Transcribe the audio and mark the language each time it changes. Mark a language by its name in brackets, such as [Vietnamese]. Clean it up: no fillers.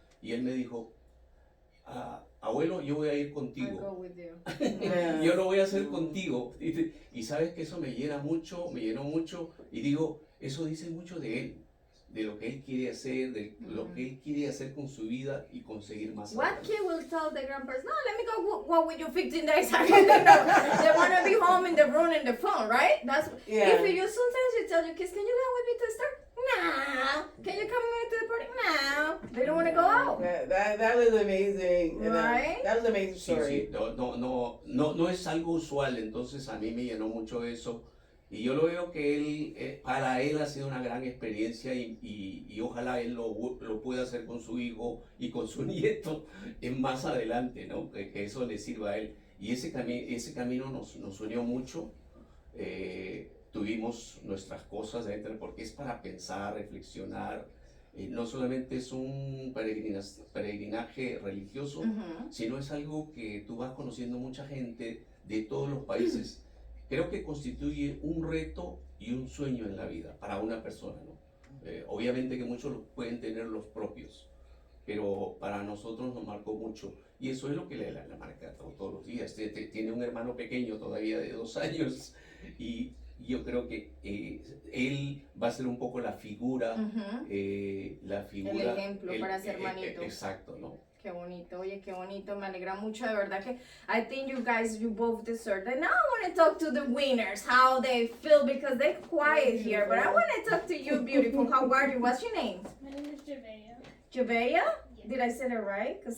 [Spanish] Y él me dijo, abuelo, yo voy a ir contigo. Yo lo voy a hacer contigo. Y sabes que eso me llenó mucho, y digo, eso dice mucho de él, de lo que él quiere hacer, de lo que él quiere hacer con su vida y conseguir más. [English] What kid will tell the grandparents, no, let me go walk with you 15 days? They want to be home in the room in the phone, right? That's if you sometimes you tell your kids, can you go with me to the store? No. Can you come with me to the party? No. They don't want to go out. That was amazing. Right? That was an amazing story. [Spanish] Sí. No es algo usual, entonces a mí me llenó mucho eso. Y yo lo veo que para él ha sido una gran experiencia, y ojalá él lo pueda hacer con su hijo y con su nieto más adelante, ¿no? Que eso le sirva a él. Y ese camino nos unió mucho. Tuvimos nuestras cosas dentro, porque es para pensar, reflexionar. No solamente es un peregrinaje religioso, sino es algo que tú vas conociendo mucha gente de todos los países. Creo que constituye un reto y un sueño en la vida para una persona, ¿no? Obviamente que muchos pueden tener los propios, pero para nosotros nos marcó mucho, y eso es lo que la marca todos los días. Tiene un hermano pequeño todavía de 2 años, y yo creo que él va a ser un poco la figura, El ejemplo para ser hermanito. Exacto, ¿no? Qué bonito, oye, qué bonito, me alegra mucho, de verdad que [English] I think you both deserve it. Now I want to talk to the winners, how they feel, because they're quiet here, but I want to talk to you, beautiful. How are you? What's your name? My name is Jehveah. Jehveah? Yes. Did I say it right? Because